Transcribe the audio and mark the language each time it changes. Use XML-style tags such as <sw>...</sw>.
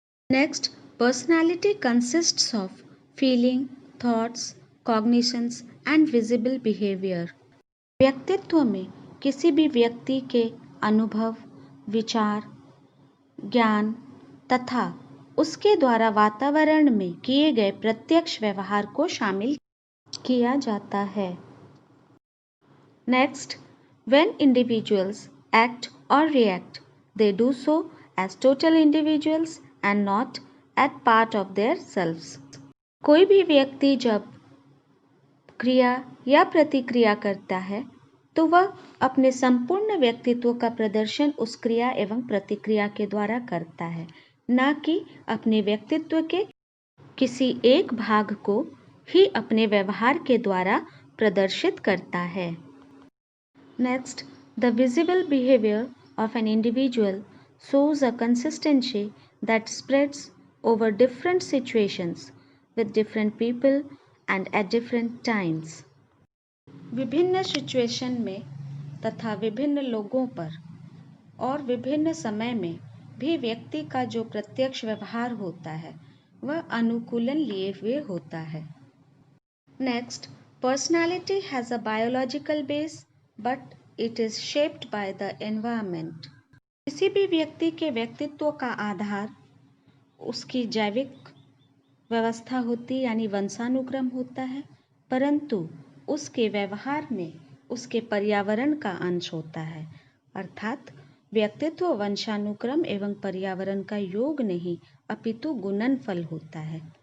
<en>Next, personality consists of feeling, thoughts, cognitions and visible behaviour.</en> <hi>व्यक्तित्व में किसी भी व्यक्ति के अनुभव, विचार, ज्ञान तथा उसके द्वारा वातावरण में किए गए प्रत्यक्ष व्यवहार को शामिल किया जाता है।</hi> <en>Next, when individuals act or react, they do so as total individuals and not as part of their selves।</en> <hi>कोई भी व्यक्ति जब क्रिया या प्रतिक्रिया करता है तो वह अपने संपूर्ण व्यक्तित्व का प्रदर्शन उस क्रिया एवं प्रतिक्रिया के द्वारा करता है, न कि अपने व्यक्तित्व के किसी एक भाग को ही अपने व्यवहार के द्वारा प्रदर्शित करता है।</hi> <en>Next, the visible behavior of an individual shows a consistency that spreads over different situations with different people and at different times।</en> <hi>विभिन्न सिचुएशन में तथा विभिन्न लोगों पर और विभिन्न समय में भी व्यक्ति का जो प्रत्यक्ष व्यवहार होता है वह अनुकूलन लिए हुए होता है।</hi> <en>Next, personality has a biological base but it is shaped by the environment।</en> <hi>किसी भी व्यक्ति के व्यक्तित्व का आधार उसकी जैविक व्यवस्था होती यानी वंशानुक्रम होता है, परंतु उसके व्यवहार में उसके पर्यावरण का अंश होता है। अर्थात व्यक्तित्व वंशानुक्रम एवं पर्यावरण का योग नहीं अपितु गुणनफल होता है।</hi>